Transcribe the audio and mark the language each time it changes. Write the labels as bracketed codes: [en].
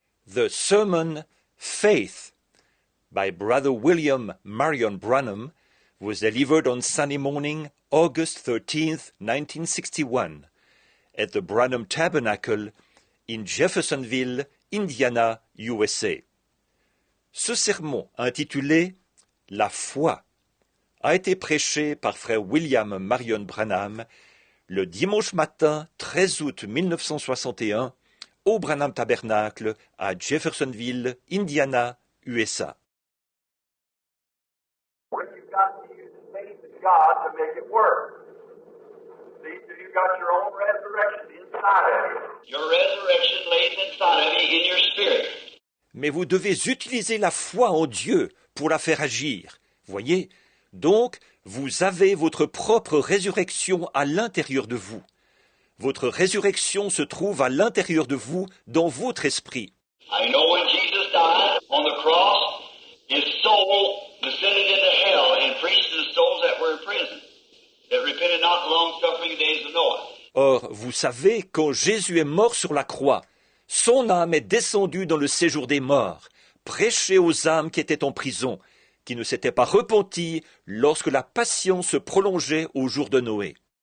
[en] The sermon Faith by Brother William Marion Branham was delivered on Sunday morning, August 13th, 1961, at the Branham Tabernacle in Jeffersonville, Indiana, USA. [fr] Ce sermon, intitulé « La foi », a été prêché par frère William Marion Branham le dimanche matin 13 août 1961 au Branham Tabernacle à Jeffersonville, Indiana, USA. [en] You've got to use the faith of God to make it work. See, you've got your own resurrection inside of you. Your resurrection lays inside of you in your spirit. [fr] Mais vous devez utiliser la foi en Dieu pour la faire agir. Voyez, donc, vous avez votre propre résurrection à l'intérieur de vous. Votre résurrection se trouve à l'intérieur de vous, dans votre esprit. [en] I know when Jesus died on the cross, his soul descended into hell and preached to the souls that were in prison, that repented not the long-suffering days of Noah. [fr] Or, vous savez, quand Jésus est mort sur la croix, son âme est descendue dans le séjour des morts, prêcher aux âmes qui étaient en prison, qui ne s'étaient pas repenties lorsque la passion se prolongeait au jour de Noé.